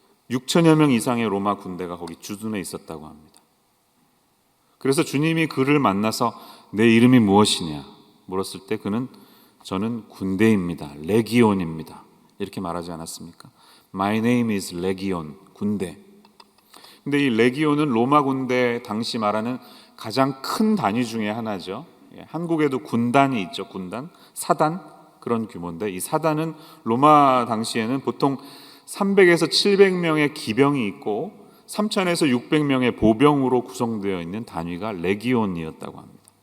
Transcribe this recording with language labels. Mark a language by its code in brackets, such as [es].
[ko] 6천여 명 이상의 로마 군대가 거기 주둔해 있었다고 합니다. 그래서 주님이 그를 만나서 내 이름이 무엇이냐 물었을 때 그는 저는 군대입니다. 레기온입니다. 이렇게 말하지 않았습니까? [en] My name is 레기온, [ko] 군대. 근데 이 레기온은 로마 군대 당시 말하는 가장 큰 단위 중에 하나죠. 한국에도 군단이 있죠. 군단, 사단, 그런 규모인데 이 사단은 로마 당시에는 보통 300에서 700명의 기병이 있고 3,000에서 600명의 보병으로 구성되어 있는 단위가 레기온이었다고 합니다.